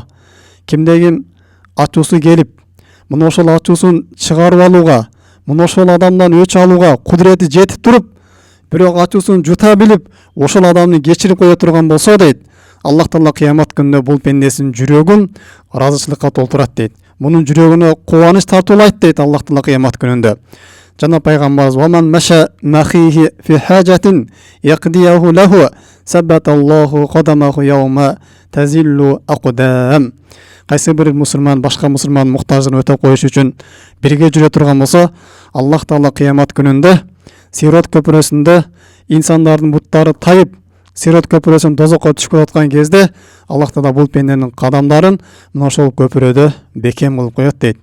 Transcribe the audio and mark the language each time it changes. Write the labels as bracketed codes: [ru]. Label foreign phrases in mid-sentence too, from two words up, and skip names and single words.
[ky] Кимде ким ачуусу келип, мына ошол ачуусун чыгарып алууга, мына ошол адамдан өч алууга кудурети жетип туруп, бирок ачуусун жута билип, ошол адамды кечирип кое турган болсо дейт, Аллах Таала кыямат күнүндө бул пендесинин жүрөгүн ыраазычылыкка толтурат дейт. Мунун жүрөгүнө кубаныч тартуулайт дейт Аллах Таала кыямат күнүндө. Жана Пайгамбарыбыз: [ar] "ومن مشى مع أخيه في حاجة يقضيها له ثبت الله قدميه يوم تزل الأقدام." [ky] Кайсы бир мусулман башка мусулмандын муктаждыгын өтөп коюш үчүн бирге жүрө турган болсо, Аллах Таала кыямат күнүндө Сирот көпүрөсүндө инсандардын буттары тайып, сират көпірөсүн дозокко түшүп жаткан кезде Аллах Таала бул пенденин кадамдарын мына ошол көпүрөдө бекем кылып коет дейт.